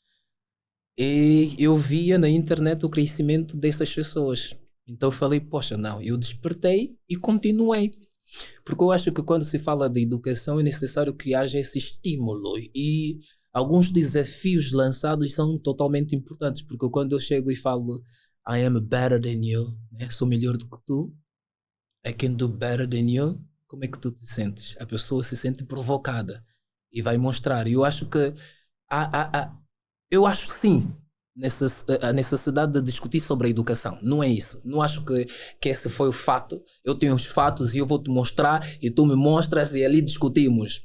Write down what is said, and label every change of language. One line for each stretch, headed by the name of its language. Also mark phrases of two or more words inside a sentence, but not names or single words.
Portuguese: E eu via na internet o crescimento dessas pessoas. Então eu falei, poxa, não, eu despertei e continuei. Porque eu acho que quando se fala de educação é necessário que haja esse estímulo e alguns desafios lançados são totalmente importantes. Porque quando eu chego e falo
English: I am better than you,
Portuguese: né? Sou melhor do que tu,
English: I can do better than you,
Portuguese: como é que tu te sentes? A pessoa se sente provocada e vai mostrar. E eu acho que eu acho sim a necessidade de discutir sobre a educação. Não é isso. Não acho que esse foi o fato. Eu tenho os fatos e eu vou te mostrar e tu me mostras e ali discutimos.